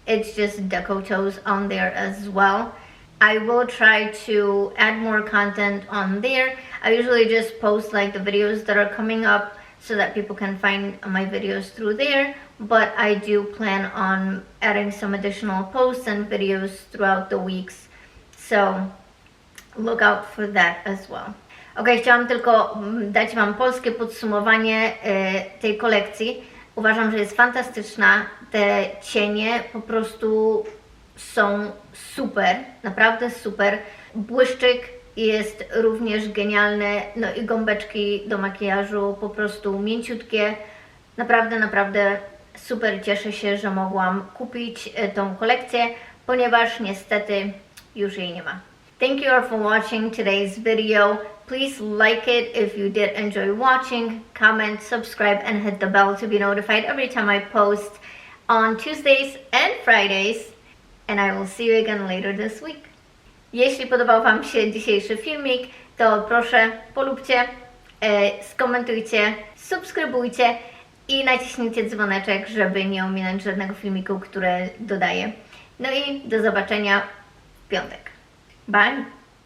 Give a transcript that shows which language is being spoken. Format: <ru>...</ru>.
<en>It's just DecoToes on there as well. I will try to add more content on there. I usually just post like the videos that are coming up so that people can find my videos through there, but I do plan on adding some additional posts and videos throughout the weeks, so look out for that as well.</en> <pl>Ok, chciałam tylko dać Wam polskie podsumowanie tej kolekcji. Uważam, że jest fantastyczna. Te cienie po prostu są super, naprawdę super. Błyszczyk jest również genialny, no i gąbeczki do makijażu po prostu mięciutkie. Naprawdę super cieszę się, że mogłam kupić tą kolekcję, ponieważ niestety już jej nie ma.</pl> <en>Thank you all for watching today's video. Please like it if you did enjoy watching, comment, subscribe, and hit the bell to be notified every time I post on Tuesdays and Fridays. And I will see you again later this week.</en> <pl>Jeśli podobał Wam się dzisiejszy filmik, to proszę polubcie, skomentujcie, subskrybujcie i naciśnijcie dzwoneczek, żeby nie ominąć żadnego filmiku, które dodaję. No i do zobaczenia w piątek. Bye!</pl>